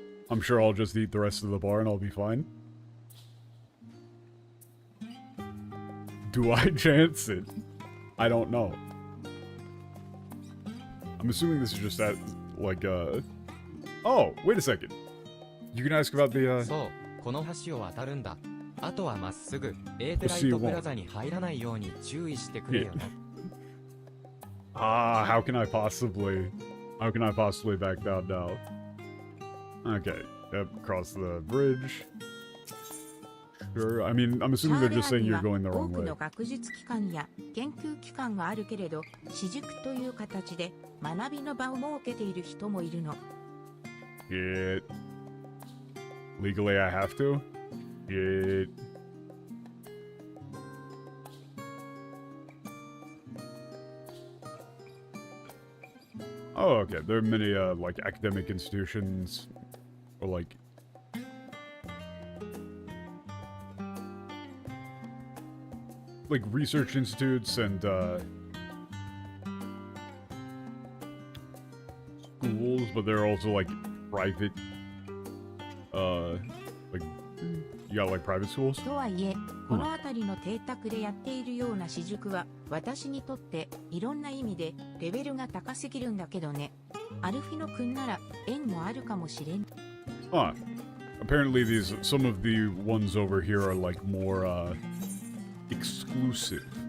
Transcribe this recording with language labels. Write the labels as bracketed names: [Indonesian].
[English] I'm sure I'll just eat the rest of the bar and I'll be fine. Do I chance it? I don't know. I'm assuming this is just that, like, oh, wait a second. You can ask about the, [Japanese] そう、この橋を渡るんだ。あとはまっすぐエーテライトプラザに入らないように注意してくれよな。 [English] how can I possibly back down now? Okay, yep, cross the bridge. Sure, I mean, I'm assuming they're just saying you're going the [Japanese] 多 [English] wrong [Japanese] く [English] way. [Japanese] の学術機関や研究機関があるけれど、私塾という形で学びの場を設けている人もいるの。 [English] Shit. Legally I have to? Shit. Oh, okay. There are many, like, academic institutions, or, like, research institutes and, schools, but there are also, like, private, like, you got, like, private schools? [Japanese] とはいえ、この辺りの邸宅でやっているような私塾は、私にとっていろんな意味でレベルが高すぎるんだけどね。アルフィノ君なら縁もあるかもしれん。 [English] Huh. Apparently some of the ones over here are, like, more, exclusive.